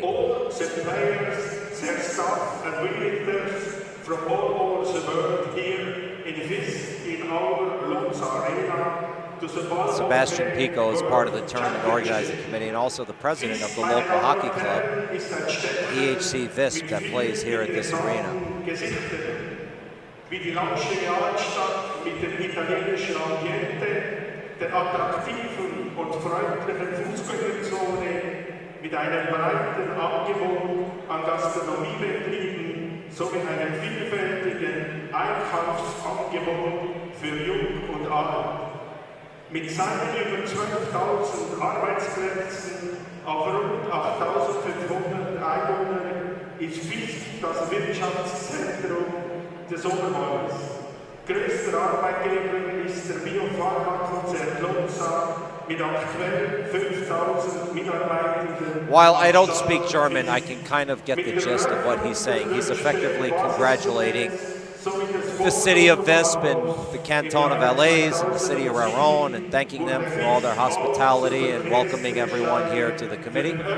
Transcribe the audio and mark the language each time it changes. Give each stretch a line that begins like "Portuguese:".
English: All the players, their staff and visitors from all over the world here in Vis in our Lonza Arena. Sebastian Pico is part of the tournament organizing committee and also the president of the local hockey club, EHC Visp, that plays here at this arena.
German: Wie die Landsche Altstadt mit dem italienischen Ambiente, der attraktiven und freundlichen Fußgängerzone, mit einem breiten Angebot an Gastronomiebetrieben sowie einem vielfältigen Einkaufsangebot für Jung und Alt. Mit seinen über 12.000 Arbeitsplätzen auf rund 8.500 Einwohnern ist Visp das Wirtschaftszentrum des Oberwaldes. Größter Arbeitgeber ist der Biopharmakonzern Lonza mit aktuell 5.000 Mitarbeitenden.
English: While I don't speak German, I can kind of get the gist of what he's saying. He's effectively congratulating the city of Visp and the canton of Valais and the city of Raron and thanking them for all their hospitality and welcoming everyone here to the committee.